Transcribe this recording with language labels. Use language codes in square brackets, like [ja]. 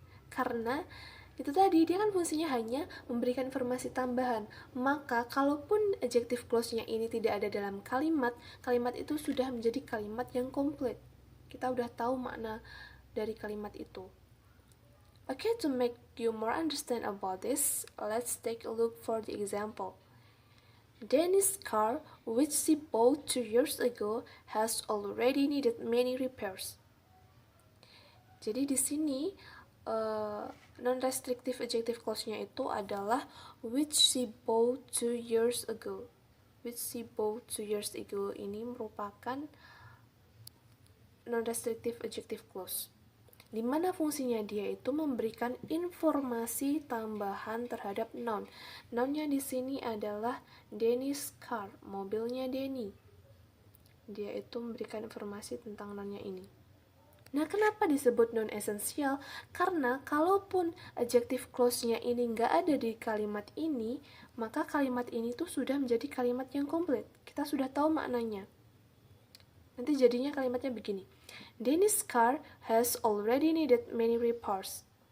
[id] Karena itu tadi, dia kan fungsinya hanya memberikan informasi tambahan. Maka, kalaupun adjective clause-nya ini tidak ada dalam kalimat, kalimat itu sudah menjadi kalimat yang komplit. Kita udah tahu makna dari kalimat itu. [en] Okay, to make you more understand about this, let's take a look for the example. Danny's car, which she bought 2 years ago, has already needed many repairs. [id] Jadi di sini non-restrictive adjective clause-nya itu adalah [en] which she bought 2 years ago. which she bought 2 years ago [id] ini merupakan non-restrictive adjective clause, di mana fungsinya dia itu memberikan informasi tambahan terhadap noun. Nounnya di sini adalah Danny's car, mobilnya Danny. Dia itu memberikan informasi tentang nounnya ini. Nah, kenapa disebut non-esensial? Karena kalaupun adjective clause-nya ini nggak ada di kalimat ini, maka kalimat ini tuh sudah menjadi kalimat yang komplit. Kita sudah tahu maknanya. Nanti jadinya kalimatnya begini. [en] Danny's car has already needed many repairs.